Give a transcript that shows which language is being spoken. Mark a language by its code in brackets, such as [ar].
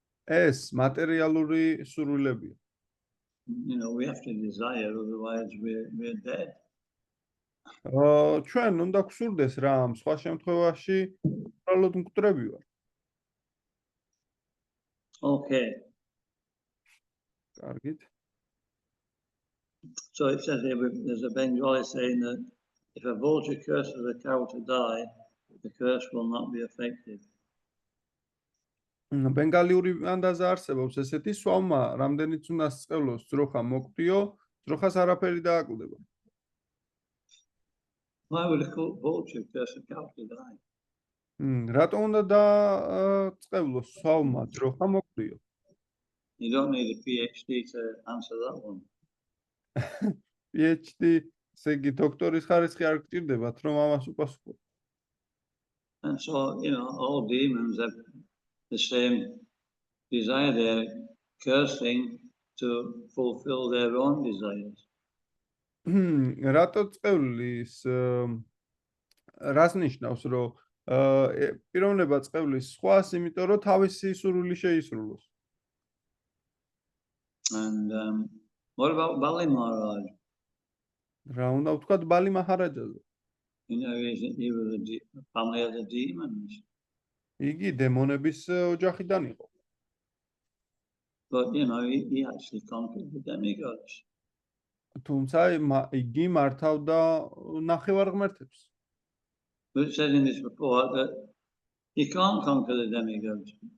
[ka] ეს მატერიალური სურვილებია. [en] You know, we have to desire, otherwise we're dead. [ka] ჩვენ უნდა გვსურდეს რა, სხვა შემთხვევაში უბრალოდ მკვდრები ვარ. [en] Okay. [ka] კარგით. [en] So it says here, there's a Bengali saying that if a vulture curses a cow to die, the curse will not be affected. [ka] ბენგალიური ანდაზა არსებობს ესეთი სვავმა, რამდენიც უნდა სწავლოს, ძროხა მოკვდიო, ძროხას არაფერი დააკლდება. [en] Why would a vulture curse a cow to die? [ka] რატო უნდა დაწყევლოს სვავმა, ძროხა მოკვდიო? [en] You don't need a PhD to answer that one. [ka] PhD, ესე იგი დოქტორის ხარისხი არ გჭირდებათ, რომ ამას უპასუხოთ. [en] And so, you know, all demons have the same desire. They're cursing to fulfill their own desires. [ka] რატო წყევლის რას ნიშნავს, რომ პიროვნება წყევლის სხვას, იმიტომ რომ თავისი სურვილი შეისრულოს. [en] And what about Bali Maharaj? [ka] რა უნდა ვთქვათ ბალი მაჰარაჯაზე? [en] You know, he was a family of the demons. [ka] იგი დემონების ოჯახიდან იყო. [en] But, you know, he actually conquered the demigods. [ka] თუმცა იგი მართავდა ნახევარღმერთებს. [en] But it says in this report that he can't conquer the demigods.